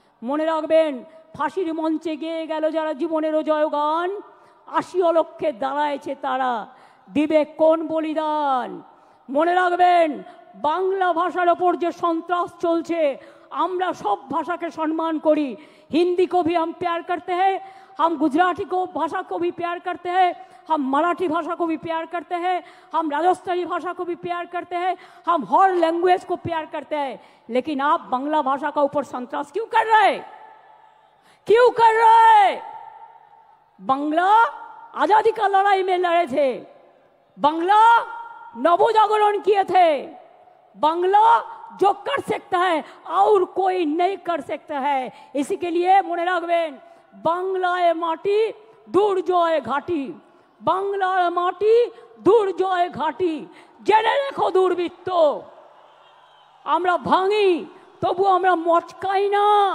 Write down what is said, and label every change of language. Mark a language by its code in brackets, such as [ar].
[bn] মনে রাখবেন, ফাঁসির মঞ্চে গিয়ে গেল যারা জীবনেরও জয়গান, 80 লক্ষে দাঁড়ায়ছে তারা, দিবে কোন বলিদান। মনে রাখবেন, বাংলা ভাষার ওপর যে সন্ত্রাস চলছে, আমরা সব ভাষাকে সম্মান করি। [hi] हिंदी को भी हम प्यार करते हैं, हम गुजराती को भाषा को भी प्यार करते हैं, हम मराठी भाषा को भी प्यार करते हैं, हम राजस्थानी भाषा को भी प्यार करते हैं, हम हर लैंग्वेज को प्यार करते हैं। लेकिन आप बांग्ला भाषा का ऊपर संतरास क्यों कर रहे हैं? क्यों कर रहे हैं? बांग्ला आजादी का लड़ाई में लड़े थे, बांग्ला नवजागरण किए थे, बांग्ला जो कर सकता है और कोई नहीं कर सकता है। इसी के लिए [bn] মনে রাখবেন, বাংলায় মাটি দুর্জয় ঘাটি, বাংলার মাটি দুর্জয় ঘাটি। জেনে রেখো দুর্বৃত্ত, আমরা ভাঙি তবু আমরা মচকাই না।